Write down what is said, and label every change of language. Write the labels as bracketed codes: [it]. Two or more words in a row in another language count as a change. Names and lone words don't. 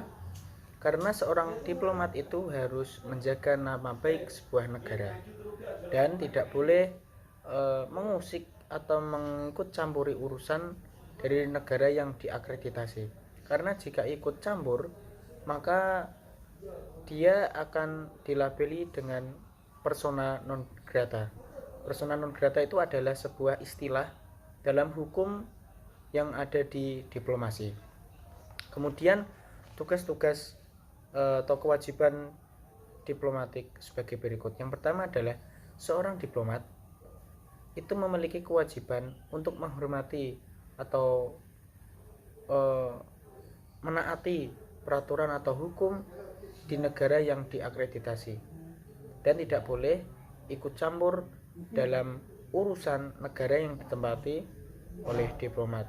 [id] Karena seorang diplomat itu harus menjaga nama baik sebuah negara dan tidak boleh mengusik atau mengikut campuri urusan dari negara yang diakreditasi. Karena jika ikut campur, maka dia akan dilabeli dengan [la] persona non grata. Persona non grata [id] itu adalah sebuah istilah dalam hukum yang ada di diplomasi. Kemudian tugas-tugas atau kewajiban diplomatik sebagai berikut. Yang pertama adalah seorang diplomat itu memiliki kewajiban untuk menghormati atau menaati peraturan atau hukum di negara yang diakreditasi dan tidak boleh ikut campur dalam urusan negara yang ditempati oleh diplomat.